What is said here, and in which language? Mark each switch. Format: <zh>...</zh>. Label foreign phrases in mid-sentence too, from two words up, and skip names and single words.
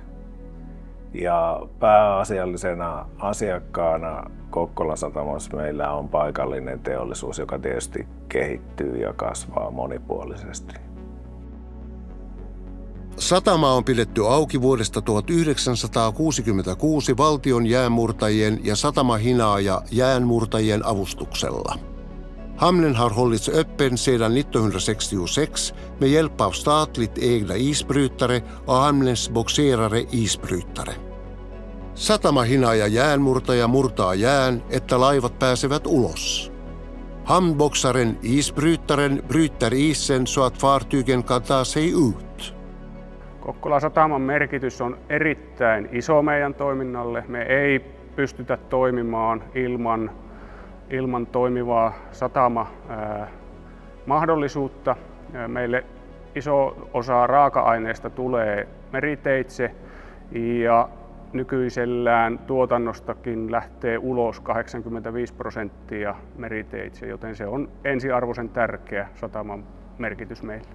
<fi>Ja pääasiallisena asiakkaana Kokkolan satamassa meillä on paikallinen teollisuus, joka tietysti kehittyy ja kasvaa monipuolisesti. Satama on pidetty auki vuodesta 1966 valtion jäänmurtajien ja satamahinaaja jäänmurtajien avustuksella.</fi> <sv>Hamnen har hållits öppen sedan 1966 med hjälp av statligt ägda isbrytare och Hamnens bogserare isbrytare.</sv> <fi>Satamahinaaja jäänmurtaja murtaa jään, että laivat pääsevät ulos.</fi> <sv>Hamnboxaren isbrytaren bryter isen så att fartygen kan ta sig ut.</sv> <fi>Kokkolan sataman merkitys on erittäin iso meidän toiminnalle. Me ei pystytä toimimaan ilman toimivaa satama-mahdollisuutta. Meille iso osa raaka-aineesta tulee meriteitse ja nykyisellään tuotannostakin lähtee ulos 85% meriteitse, joten se on ensiarvoisen tärkeä sataman merkitys meille.</fi>